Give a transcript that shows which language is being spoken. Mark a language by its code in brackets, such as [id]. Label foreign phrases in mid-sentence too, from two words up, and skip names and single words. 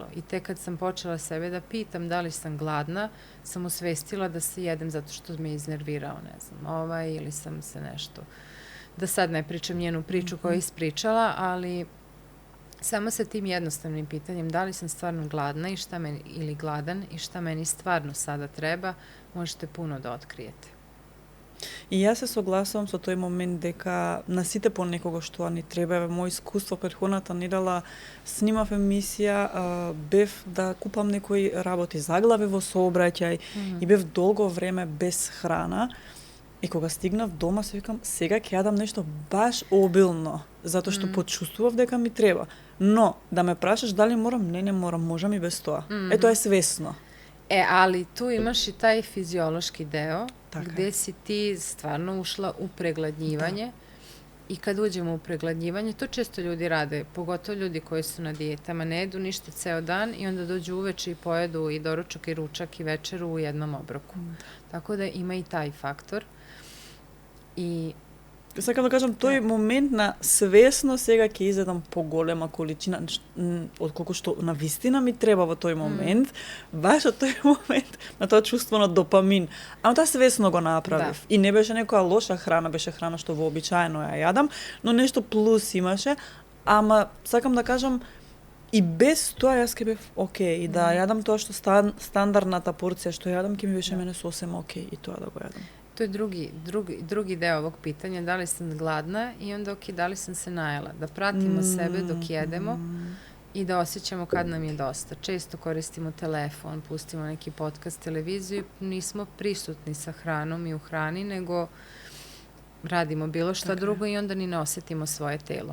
[sr] I tek kad sam počela sebe da pitam da li sam gladna, sam osvestila da se jedem zato što me iznervirao, ne znam, ili sam se nešto. Da sad ne pričam njenu priču koju je ispričala, ali samo sa tim jednostavnim pitanjem da li sam stvarno gladna i šta meni, ili gladan i šta meni stvarno sada treba, možete puno da otkrijete. [mk] И јас се согласувам со тој момент дека на сите по некого што ни треба. Мој искуство претходната недела снимав емисија, бев да купам некои работи заглави во сообраќај и бев долго време без храна. И кога стигнав дома се викам сега ќе јадам нешто баш обилно, затоа што почувствував дека ми треба. Но да ме прашаш дали морам, не морам, можам и без тоа. Тоа е свесно. [sr] Ali tu imaš i taj fiziološki deo gde si ti stvarno ušla u pregladnjivanje i kad uđemo u pregladnjivanje, to često ljudi rade, pogotovo ljudi koji su na dijetama, ne jedu ništa ceo dan i onda dođu uveče i pojedu i doručak i ručak i večeru u jednom obroku. Tako da ima i taj faktor. I [mk] сакам да кажам, тој момент на свесно сега ќе изедам поголема количина, отколку што на вистина ми треба во тој момент, баш од тој момент на тоа чувство на допамин. Ама тоа свесно го направив. И не беше некоја лоша храна, беше храна што вообичаено ја јадам, но нешто плюс имаше, ама сакам да кажам, и без тоа јас ке бев окей, и да јадам тоа што стандардната порција што јадам, ке ми беше мене сосем окей и тоа да го јадам. [sr] To je drugi deo ovog pitanja, da li sam gladna i onda da li sam se najela. Da pratimo sebe dok jedemo i da osjećamo kad nam je dosta. Često koristimo telefon, pustimo neki podcast, televiziju, nismo prisutni sa hranom i u hrani, nego radimo bilo šta drugo i onda ni ne osjetimo svoje telo.